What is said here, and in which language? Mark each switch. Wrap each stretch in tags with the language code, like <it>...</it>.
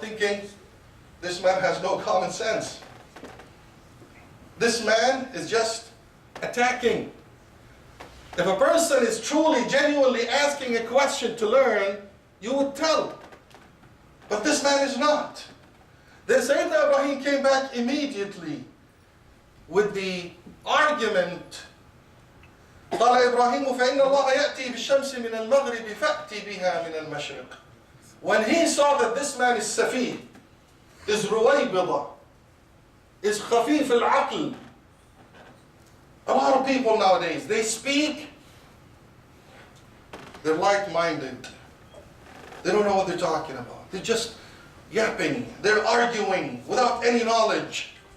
<en>Thinking, this man has no common sense. This man is just attacking. If a person is truly, genuinely asking a question to learn, you would tell. But this man is not. Then Sayyidina Ibrahim came back immediately with the argument.</en> <ar>قال إبراهيم فإن الله يأتي بالشمس من المغرب فأتي بها من المشرق.</ar> <en>When he saw that this man is safih, is ruwaybida, is khafif al-aql. A lot of people nowadays, they speak, they're light-minded. They don't know what they're talking about. They're just yapping. They're arguing without any knowledge.</en>